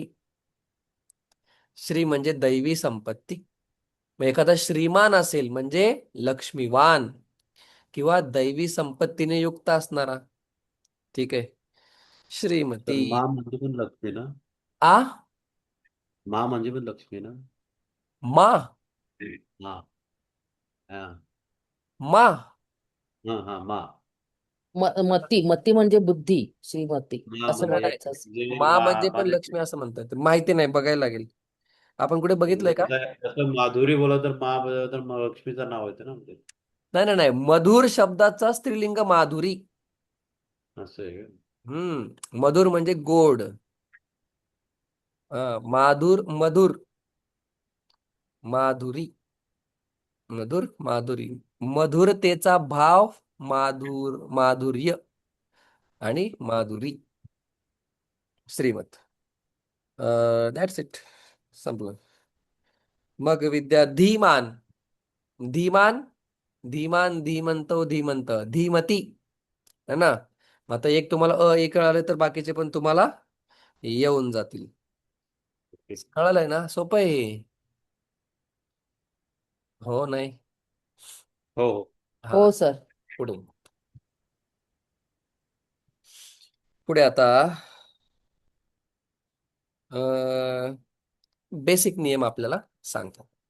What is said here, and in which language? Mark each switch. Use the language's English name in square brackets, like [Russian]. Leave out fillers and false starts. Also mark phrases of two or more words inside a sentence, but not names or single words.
[Marathi] श्री म्हणजे दैवी संपत्ती. मग एखादा श्रीमान असेल म्हणजे लक्ष्मीवान किंवा दैवी संपत्तीने युक्त असणारा. ठीक आहे. तर श्रीमती. मा म्हणजे पण लक्ष्मी ना. आ मा म्हणजे पण लक्ष्मी ना. मा हा. हा. मा हा. हा मा. मती. मती म्हणजे बुद्धी. श्रीमती मा असं म्हणजे म्हणायचं असं. जे मा मा म्हणजे पण माझे लक्ष्मी असं म्हणतात, माहिती नाही, बघायला लागेल. आपण कुठे म्हणजे बघितलंय का. कसं आहे, जसं माधुरी बोला तर मा बोला तर लक्ष्मीचं नाव येतं ना म्हणजे. नाही नाही नाही, मधुर शब्दाचा स्त्रीलिंग माधुरी. असं आहे का? मधुर म्हणजे गोड. माधुर मधुर, माधुरी. मधुर माधुरी. मधुरतेचा भाव, माधुर्य आणि माधुरी. श्रीमत. [English] that's it. [Marathi] संपलं. मग विद्या धीमान. धीमान. धीमान धीमंतो धीमंत धीमती, [Hindi] है ना. [Marathi] मग आता एक तुम्हाला एक कळाले तर बाकीचे पण तुम्हाला येऊन जातील. ओके. कळालंय ना, सोपं आहे हे. हो नाही. हो हो. हा, हो सर. पुढे पुढे आता बेसिक नियम आपल्याला सांगतात.